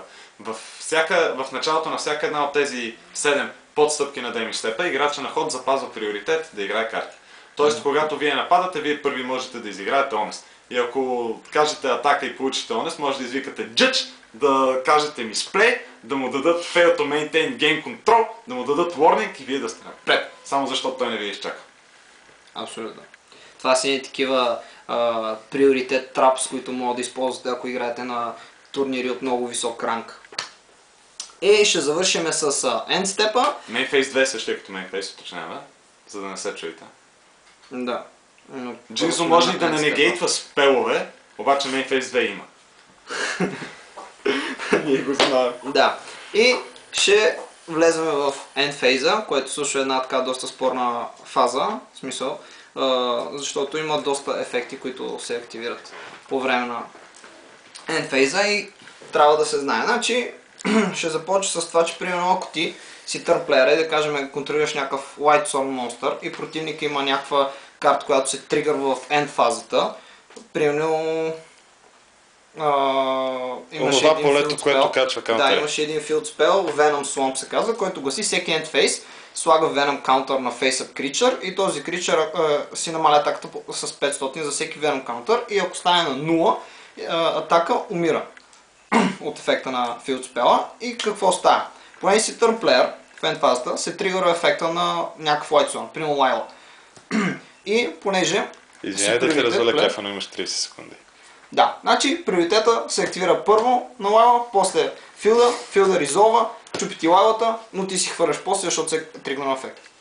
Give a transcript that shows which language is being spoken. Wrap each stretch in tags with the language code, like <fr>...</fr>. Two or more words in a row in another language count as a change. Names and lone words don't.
<bg>В началото на всяка една от тези 7 подстъпки на damage степа, играча на ход запазва приоритет да играе карти. Тоест, когато вие нападате, вие първи можете да изиграете онест. И ако кажете атака и получите онест, може да извикате Judge, да кажете misplay, да му дадат</bg> <en>fail to maintain game control,</en> <bg>да му дадат warning и вие да сте напред. Само защото той не ви изчака. Абсолютно. Това са такива приоритет трапс, които могат да използвате, ако играете на турнири от много висок ранг. И ще завършим с end степа.</bg> <en>Main phase</en> <bg>2 също е като</bg> <en>main phase,</en> <bg>уточняваме, за да не се чуете. Да. Джинсо може и да не негейтва спелове, обаче</bg> <en>main phase</en> <bg>2 има. Ние го знаем. Да. И ще влезем в</bg> <en>end phase,</en> <bg>което също е една така доста спорна фаза, в смисъл, защото има доста ефекти, които се активират по време на</bg> <en>end phase</en> <bg>и трябва да се знае. Значи, ще започна с това, че примерно ако ти си търнплеер и да кажем контролираш някакъв White Storm Monster и противника има някаква карта, която се тригърва в end фазата, примерно имаше един полето, field което spell. качва каунтер. Да, имаше един</bg> <en>field spell,</en> <bg>Venom Swamp се казва, който гласи всеки</bg> <en>end phase</en> <bg>слага</bg> <en>Venom counter</en> <bg>на</bg> <en>face up creature</en> <bg>и този creature си намаля атаката с 500 за всеки Venom counter и ако стане на 0, атака умира от ефекта на</bg> <en>field spell.</en> <bg>И какво става? Понеже си</bg> <en>turn player</en> <bg>в end фазата се тригъра ефекта на някакъв White Swan, примерно Лайла. И понеже... Извиняй да ти разваля кефа, но имаш 30 секунди. Да, значи приоритета се активира първо на Лайла, после филда резолва, чупи ти Лайлата, но ти си хвърляш после, защото се тригна ефект.</bg>